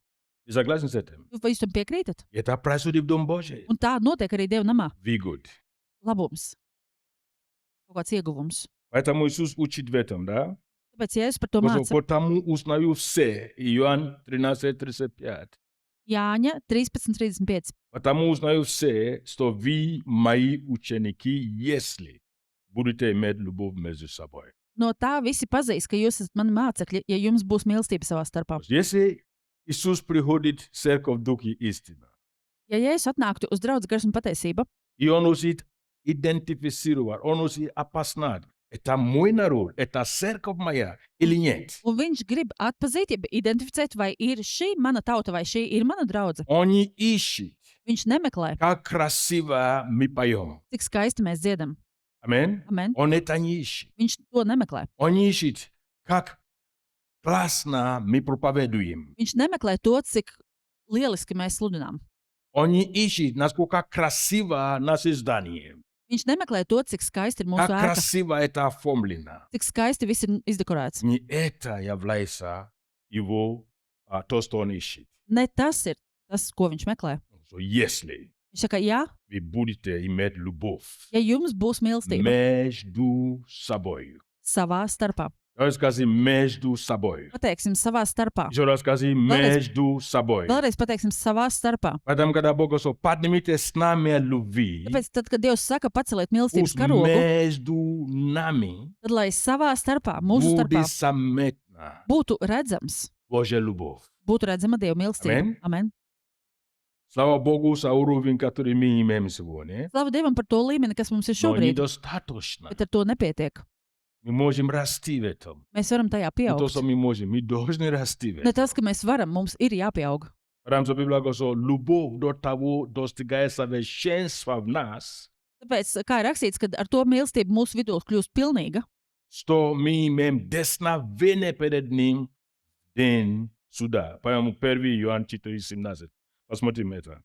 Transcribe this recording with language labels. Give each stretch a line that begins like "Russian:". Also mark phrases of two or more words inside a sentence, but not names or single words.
Russian: Вы согласны с этим?
Latvian: Vai jūs tam piekrītat?
Russian: Это происходит в Дом Божий.
Latvian: Un tā notiek arī Dieva namā.
Russian: Выгод.
Latvian: Labums. Kaut kāds ieguvums.
Russian: Поэтому Иисус учит в этом, да?
Latvian: Tāpēc Jēzus par to māca.
Russian: Потому узнаю все. Иоанн 13:35.
Latvian: Jāņa 13.35.
Russian: Потому узнаю все, что вы мои ученики, если будете иметь любовь между собой.
Latvian: No tā visi pazīs, ka jūs esat mani mācekļi, ja jums būs mīlestība savā starpā.
Russian: Если Иисус приходит в церковь Дух и истина,
Latvian: Ja Jēzus atnāktu uz draudz gars un patiesība,
Russian: и Он усит идентифицировать, Он усит опознать, это мой народ, это церковь моя или нет.
Latvian: un viņš grib atpazīt, ja identificēt, vai ir šī mana tauta, vai šī ir mana draudze,
Russian: Он не ищет,
Latvian: viņš nemeklē,
Russian: как красиво мы поем.
Latvian: cik skaisti mēs dziedam.
Russian: Аминь.
Latvian: Amen.
Russian: Он это не ищет.
Latvian: Viņš to nemeklē.
Russian: Он не ищет, как классно мы проповедуем.
Latvian: Viņš nemeklē to, cik lieliski mēs sludinām.
Russian: Он не ищет, насколько красиво наше здание,
Latvian: Viņš nemeklē to, cik skaisti ir mūsu
Russian: как
Latvian: ēka,
Russian: красиво это оформлено.
Latvian: cik skaisti viss ir izdekorēts.
Russian: Не это является его, то, что он ищет.
Latvian: Ne tas ir tas, ko viņš meklē.
Russian: So, если
Latvian: Viņš saka, jā,
Russian: вы будете иметь любовь
Latvian: ja jums būs mīlestība
Russian: между собой.
Latvian: savā starpā,
Russian: Давай скажем между собой.
Latvian: pateiksim savā starpā.
Russian: Еще раз скажи между собой.
Latvian: Vēlreiz pateiksim savā starpā.
Russian: Поэтому, когда Бог говорит, поднимите с нами любви,
Latvian: Tāpēc, tad, kad Dievs saka, paceliet mīlestības
Russian: пусть
Latvian: karogu,
Russian: между нами
Latvian: tad lai savā starpā, mūsu starpā,
Russian: будет заметна
Latvian: būtu redzams,
Russian: Божья любовь.
Latvian: būtu redzama Dieva mīlestība. Amen. Amen.
Russian: Слава Богу за уровень, который мы имеем сегодня.
Latvian: Slava Dievam par to līmeni, kas mums ir
Russian: Но
Latvian: šobrīd,
Russian: недостаточно.
Latvian: bet ar to nepietiek.
Russian: Мы можем расти в этом.
Latvian: Mēs varam tajā
Russian: Не то,
Latvian: pieaugt.
Russian: что мы можем, мы должны расти в
Latvian: Ne
Russian: этом.
Latvian: tas, ka mēs varam, mums ir jāpieaug.
Russian: Потому что Библия говорит, что любовь до того достигает совершенства в нас,
Latvian: Tāpēc, kā ir rakstīts, kad ar to mīlestību mūsu vidū kļūst pilnīga,
Russian: что мы имеем десновение перед Ним в день суда. Поэтому 1 Иоанн 4:17. Посмотрим это.